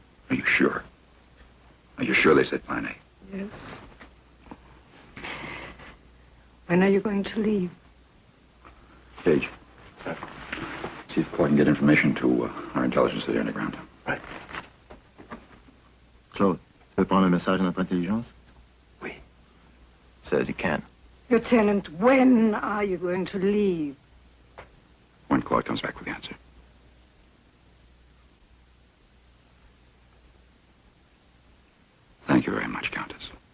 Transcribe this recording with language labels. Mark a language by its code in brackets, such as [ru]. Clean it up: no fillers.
[en] Are you sure? Are you sure they said Plan A? Yes. When are you going to leave? Page. Sir. See if Claude can get information to our intelligence that are underground. Right. [fr] Claude, tu veux prendre le message de notre intelligence? [en] Oui. Says he can. Lieutenant, when are you going to leave? When Claude comes back with the answer. Thank you very much, Countess.